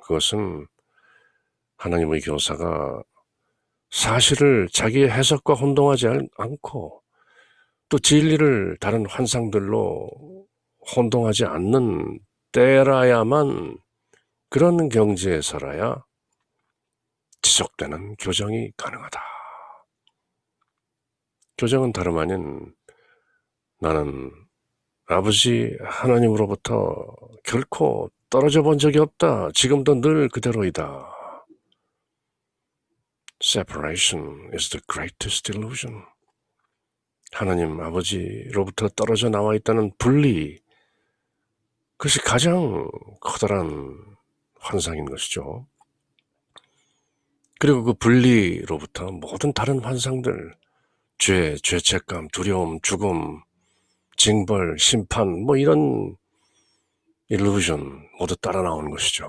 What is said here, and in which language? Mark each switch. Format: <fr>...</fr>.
<ko>그것은 하나님의 교사가 사실을 자기의 해석과 혼동하지 않고 또 진리를 다른 환상들로 혼동하지 않는 때라야만, 그런 경지에 서라야 지속되는 교정이 가능하다. 교정은 다름 아닌 나는 아버지 하나님으로부터 결코 떨어져 본 적이 없다. 지금도 늘 그대로이다.</ko> <en>Separation is the greatest illusion.</en> <ko>하나님 아버지로부터 떨어져 나와 있다는 분리, 그것이 가장 커다란 환상인 것이죠. 그리고 그 분리로부터 모든 다른 환상들, 죄, 죄책감, 두려움, 죽음, 징벌, 심판, 뭐 이런 illusion 모두 따라 나오는 것이죠.</ko>